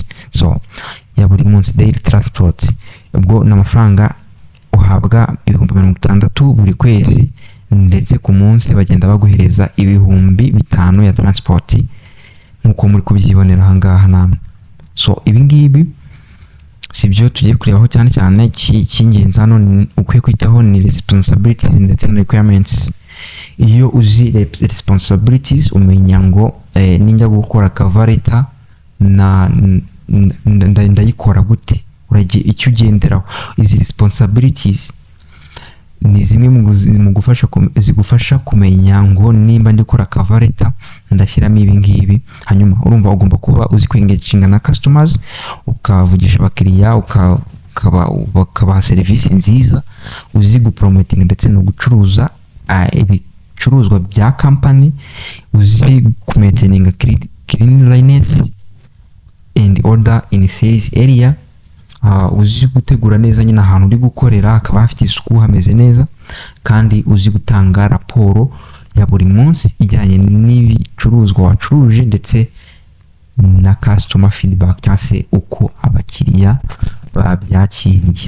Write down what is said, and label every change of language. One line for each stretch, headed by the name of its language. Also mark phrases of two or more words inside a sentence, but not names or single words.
Kinyarwanda: So ya buri munsi
English: daily transport,
Kinyarwanda: ubwo n'amafaranga uhabwa ibihumbi 60 buri kwezi, ndetse ku munsi bagenda baguhereza ibihumbi 5 ya transport nkuko muri kubyibonera aha ngaha namwe. So ibi ngibi sibyo tugiye kurebaho cyane cyane. Cy'ingenzi hano ukwiye kwitaho ni responsibilities ndetse na requirements. Iyo uzi responsibilities umenya ngo ninjya gukora
English: cover letter
Kinyarwanda: ndayikora gute, uragiye icyo ugenderaho. Izi responsibilities ni zimwe mu zigufasha kumenya ngo nimba ndikora
English: cover letter
Kinyarwanda: ndashyiramo ibi ngibi. Hanyuma urumva ugomba kuba uzi kwengaginga na customers, ukavugisha abakiriya, ukabaha serivisi nziza, uzi gupromoting ndetse no gucuruza ibicuruzwa bya company, uzi kumaintaining
English: cleanliness and order in sales area,
Kinyarwanda: uzi gutegura neza nyine ahantu uri gukorera akaba hafite isuku hameze neza, kandi uzi gutanga raporo ya buri munsi ijyanye n'ibicuruzwa wacuruje ndetse na
English: customer feedback
Kinyarwanda: cyangwa se uko abakiriya babyakiriye.